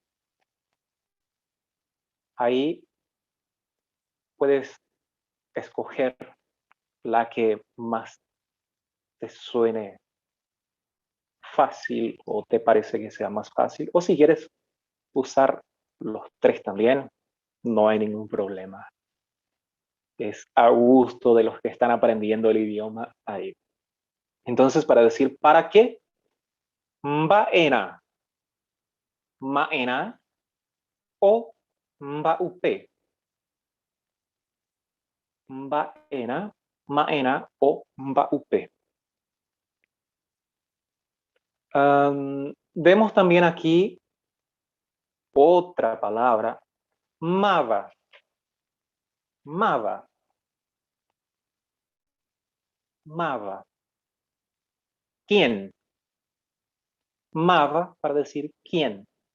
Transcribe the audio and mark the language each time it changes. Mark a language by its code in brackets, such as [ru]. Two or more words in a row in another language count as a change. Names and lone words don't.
[es] Ahí puedes escoger la que más te suene fácil o te parece que sea más fácil. O si quieres usar los tres también, no hay ningún problema. Es a gusto de los que están aprendiendo el idioma ahí. Entonces, para decir para qué, [gn] mba'ena, ma'ena o mba'upe. Mba'ena, ma'ena o mba'upe. [es] Vemos también aquí otra palabra, mava. [gn] Mava. Mava. [es] ¿Quién? Mava para decir quién.